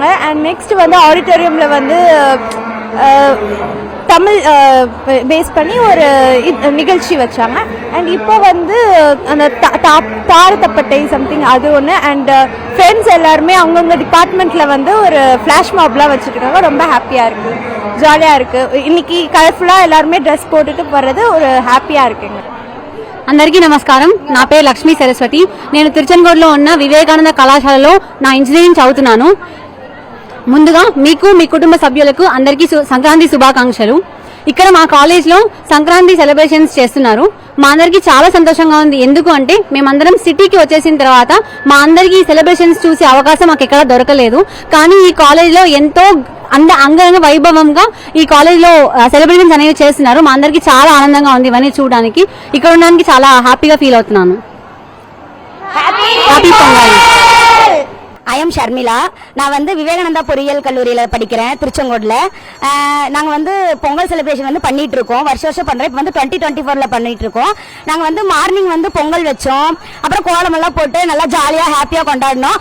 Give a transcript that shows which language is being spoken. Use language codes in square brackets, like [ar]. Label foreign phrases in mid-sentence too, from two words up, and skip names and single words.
[en] and next [ta] வந்து ஆடிட்டோரியமில் வந்து தமிழ் பேஸ் பண்ணி ஒரு நிகழ்ச்சி வச்சாங்க. அண்ட் இப்போ வந்து அந்த தாரத்தப்பட்டை சம்திங் அது ஒன்று. [en] and friends [ta] எல்லாருமே அவங்கவுங்க டிபார்ட்மெண்ட்டில் வந்து ஒரு [en] flash mob [ta] வச்சுருக்காங்க. ரொம்ப ஹாப்பியாக இருக்குது, ஜாலியாக இருக்குது. இன்னைக்கு கலர்ஃபுல்லாக எல்லாருமே ட்ரெஸ் போட்டுட்டு வர்றது ஒரு హ్యాపీగా இருக்குங்க. [te] అందరికీ నమస్కారం. నా పేరు లక్ష్మీ సరస్వతి. నేను తిరుచంగూరులో ఉన్న వివేకానంద కళాశాలలో నా ఇంజనీరింగ్ చదువుతున్నాను. ముందుగా మీకు మీ కుటుంబ సభ్యులకు అందరికీ సంక్రాంతి శుభాకాంక్షలు. ఇక్కడ మా కాలేజ్లో సంక్రాంతి సెలబ్రేషన్స్ చేస్తున్నారు. మా అందరికీ చాలా సంతోషంగా ఉంది. ఎందుకు అంటే మేమందరం సిటీకి వచ్చేసిన తర్వాత మా అందరికీ సెలబ్రేషన్స్ చూసే అవకాశం మాకు ఎక్కడ దొరకలేదు. కానీ ఈ కాలేజ్లో ఎంతో అంగరంగ వైభవంగా ఈ కాలేజ్లో సెలబ్రేషన్స్ అనేవి చేస్తున్నారు. మా అందరికీ చాలా ఆనందంగా ఉంది ఇవన్నీ చూడడానికి. ఇక్కడ ఉండడానికి చాలా [en] happy feel [te] అవుతున్నాను. [en] Happy Pongal. I am Sharmila. [ta] நான் வந்து விவேகானந்தா பொறியியல் கல்லூரியில படிக்கிறேன், திருச்செங்கோடுல. நாங்க வந்து பொங்கல் செலிப்ரேஷன் வந்து பண்ணிட்டு இருக்கோம், வருஷம் பண்றோம். இப்போ வந்து 2024ல பண்ணிட்டு இருக்கோம். நாங்க வந்து மார்னிங் வந்து பொங்கல் வச்சோம், அப்புறம் கோலம் எல்லாம் போட்டு நல்லா [en] jolly happy [ta] கொண்டாடணும்.